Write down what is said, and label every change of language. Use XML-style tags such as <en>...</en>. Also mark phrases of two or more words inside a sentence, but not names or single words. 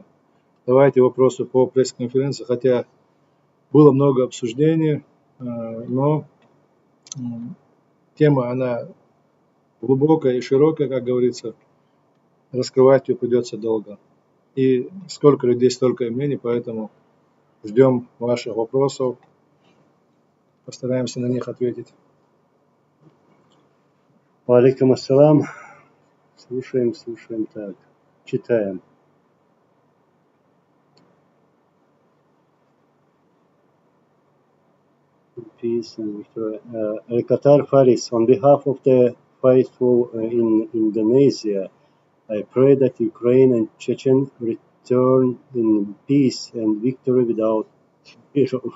<ru>Давайте вопросы по пресс-конференции, хотя было много обсуждений, но тема, она глубокая и широкая, как говорится. Раскрывать ее придется долго. И сколько людей, столько и мнений, поэтому ждем ваших вопросов. Постараемся на них ответить.</ru> <ar>عليكم السلام.</ar> <ru>Слушаем, так. Читаем.</ru> <en>Peace and victory. Qatar Faris, on behalf of the faithful in Indonesia, I pray that Ukraine and Chechen return in peace and victory without fear.</en>